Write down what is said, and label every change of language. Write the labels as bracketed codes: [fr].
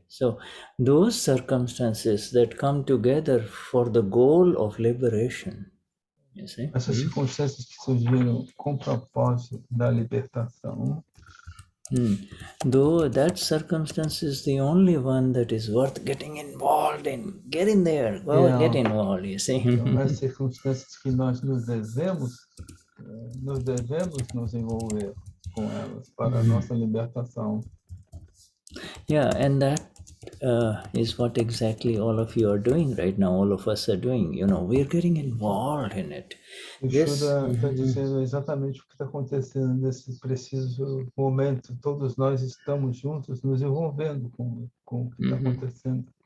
[en] So those circumstances that come together for the goal of liberation, you see. [pt] Essas circunstâncias que surgiram com o propósito da libertação. [en] Though that circumstance is the only one that is worth getting involved in. Get in there, get involved, you see. [pt] Então, as circunstâncias que nós nos devemos nós devemos nos envolver com elas para a nossa libertação. [en] Yeah, and that is what exactly all of you are doing right now. All of us are doing. We're getting involved in it. [pt] O Shuddha está dizendo exatamente o que está acontecendo nesse preciso momento. Todos nós estamos juntos, nos envolvendo com o que está acontecendo.